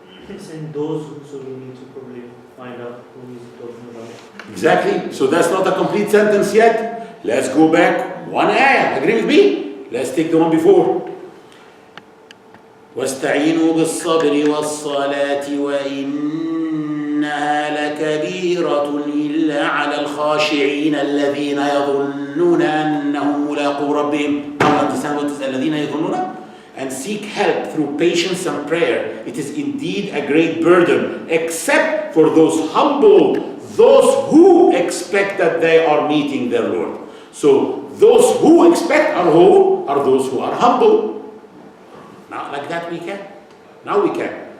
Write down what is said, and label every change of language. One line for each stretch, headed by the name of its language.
English: And those so we need to probably find out who he's talking about. Exactly. So that's not a complete sentence yet. Let's go back one ayah. Agree with me? Let's take the one before.
Arabic: واستعينوا بالصبر والصلاة وإنها لكبيرة إلا على الخاشعين الذين يظنون أنهم ملاقو ربهم.
English: Understand what is
Arabic: الذين يظنون?
English: And seek help through patience and prayer. It is indeed a great burden, except for those humble, those who expect that they are meeting their Lord. So those who expect are who? Are those who are humble. Not like that we can. Now we can.